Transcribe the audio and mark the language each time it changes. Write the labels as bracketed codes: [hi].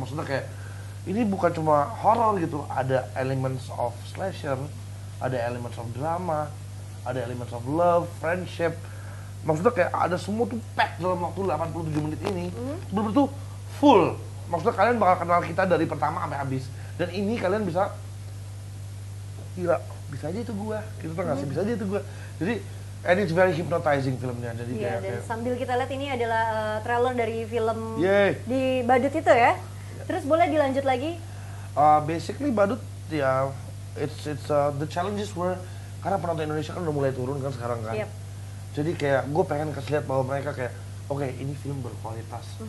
[id] Maksudnya kayak ini bukan cuma horror gitu, ada elements of slasher, ada elements of drama, ada elements of love, friendship. Maksudnya kayak ada semua tuh pack dalam waktu 87 menit ini. Bener-bener tuh full. Maksudnya kalian bakal kenal kita dari pertama sampai habis. Dan ini kalian bisa gila, bisa aja itu gua. Gitu tuh nggak sih? Bisa aja itu gua. [en] Jadi and it's very hypnotizing filmnya. [id] Jadi Iya, dan kayak sambil kita lihat ini adalah trailer dari film Yeay. di badut itu ya. Terus boleh dilanjut lagi? basically badut ya [en] it's the challenges were [id] karena penonton Indonesia kan udah mulai turun kan sekarang kan. [en] Yep. [id] Jadi kayak gue pengen kasih lihat bahwa mereka kayak oke, ini film berkualitas.